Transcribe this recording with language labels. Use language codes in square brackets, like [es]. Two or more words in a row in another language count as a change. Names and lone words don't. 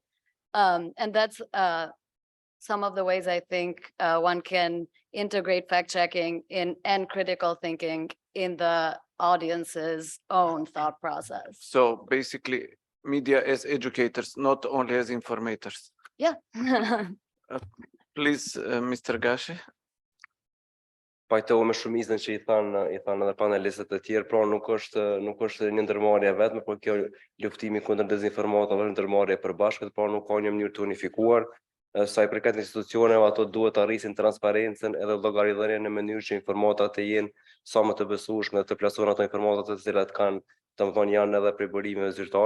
[en] And that's some of the ways I think one can integrate fact checking and critical thinking in the audience's own thought process. So basically, media as educators, not only as informators. Yeah. Please, Mr. Gashi. [sq] Pajtohemi shumicën që i thanë edhe panelistët e tjerë, pra nuk është një ndërmarrje vetme, por kjo luftimi kundër dezinformatave është ndërmarrje e përbashkët, pra nuk ka një mënyrë të unifikuar. Sa i përket institucioneve, ato duhet të arrisin transparencën edhe llogaridhënien në mënyrë që informatat të jenë sa më të besueshme dhe të plasojnë ato informata të cilat kanë, domethënë, janë edhe prej burimeve zyrtare.